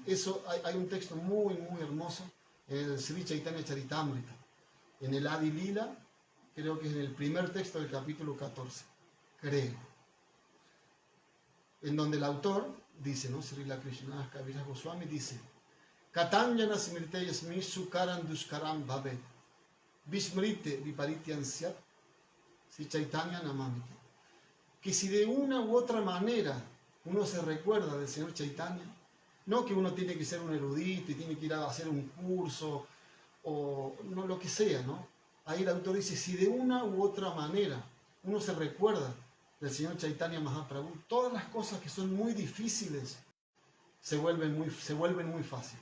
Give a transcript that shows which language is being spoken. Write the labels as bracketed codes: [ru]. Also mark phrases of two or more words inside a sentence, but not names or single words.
[es] Eso hay un texto muy, muy hermoso en el Sri Chaitanya Charitamrita, en el Adi Lila, creo que es en el primer texto del capítulo 14, creo, en donde el autor dice, ¿no?, Srila Krishna Kaviraj Goswami dice: [sa] Katanyana smrite yasmi sukaran duskaram bhavet vismrite viparityan syat si Chaitanya namamiti. [es] Que si de una u otra manera uno se recuerda del Señor Chaitanya, No que uno tiene que ser un erudito y tiene que ir a hacer un curso o no, lo que sea, ¿no? Ahí el autor dice, si de una u otra manera uno se recuerda del señor Chaitanya Mahaprabhu, todas las cosas que son muy difíciles se vuelven muy fáciles.